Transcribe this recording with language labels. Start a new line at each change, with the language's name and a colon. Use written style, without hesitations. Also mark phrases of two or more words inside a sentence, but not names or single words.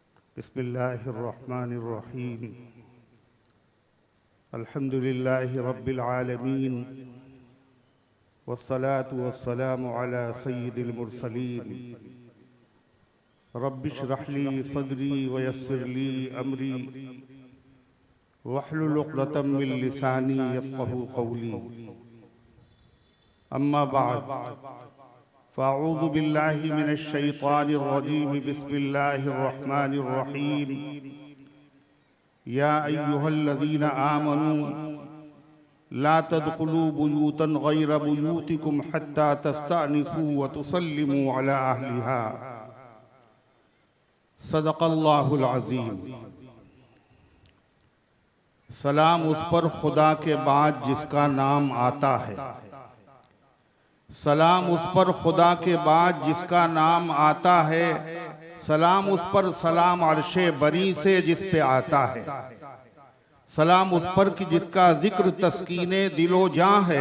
Arabic: بسم الله الرحمن الرحيم. الحمد لله رب العالمين والصلاة والسلام على سيد المرسلين. رب اشرح لي صدري ويسر لي أمري واحلل عقدة من لساني يفقهوا قولي. أما بعد فأعوذ بالله من الشيطان الرجيم. بسم الله الرحمن الرحيم. يا أيها الذين آمنوا لا تدخلوا بيوتا غير بيوتكم حتى تستأنسوا وتسلموا على أهلها. صدق الله العظيم.
Urdu: سلام اس پر خدا کے بعد جس کا نام آتا ہے. سلام اس پر خدا کے بعد جس کا نام آتا ہے. سلام اس پر سلام عرش بریں سے جس پہ آتا ہے. سلام اس پر کہ جس کا ذکر تسکین دل و جاں ہے.